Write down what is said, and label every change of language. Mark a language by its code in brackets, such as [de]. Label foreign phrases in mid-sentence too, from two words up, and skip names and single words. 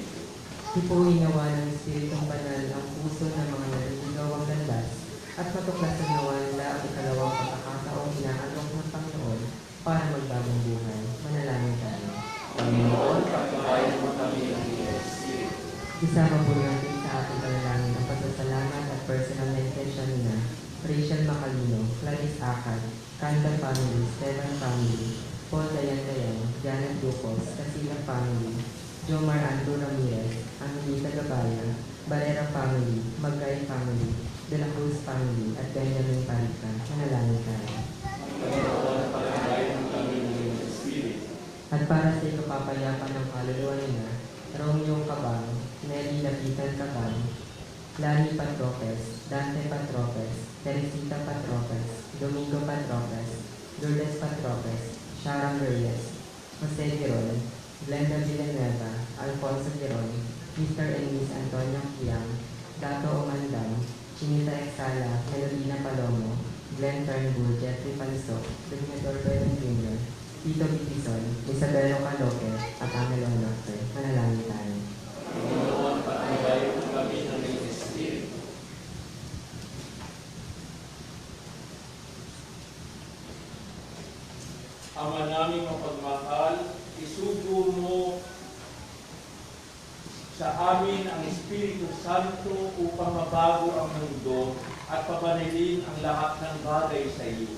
[tl] Tipuin nawa ng Espiritong Banal ang puso ng mga nalilingawang landas at matuklasan nawa nila ang ikalawang pagkakataong inaalok ng Panginoon para magbagong buhay. Manalangin tayo. Panginoon, patnubayan mo kami ng Espiritu. Isama po natin sa ating panalangin ang pasasalamat at personal na intention na Rachel Macalino, Clarice Akad, Kanda Family, Esteban Family, Paul Dayan, Janet Lucos, Casilla Family, Jomar Andrew Ramirez, Angelita Gabaya, Barrera Family, Magay Family, De La Cruz Family, at Benjamin Parica. Manalangin tayo. Panginoon, patnubayan mo kami ng Espiritu. At para sa ikapapayapan ng kaluluwa nila, Romeo Cabang, Nelly Lapitan Cabang, Lani Patropes, Dante Patropes, Teresita Patropes, Domingo Patropes, Lourdes Patropes, Sharon Reyes, Jose Giron, Glenda Villanueva, Alfonso Giron, Mr. and Miss Antonio Kiang, Dato Omandam, Chinita Exala, Melodina Palomo, Glenn Turnbull, Jeffrey Panso, Dominador Belen Jr., Tito Bitison, Isabelo Caloque, at Angelo Onofre. Manalangin tayo. Panginoon, patnubayan mo kami ng Espiritu. Ama naming mapagmahal, isugo mo sa amin ang Espiritu Santo upang mabago ang mundo at papanilin ang lahat ng bagay sa iyo.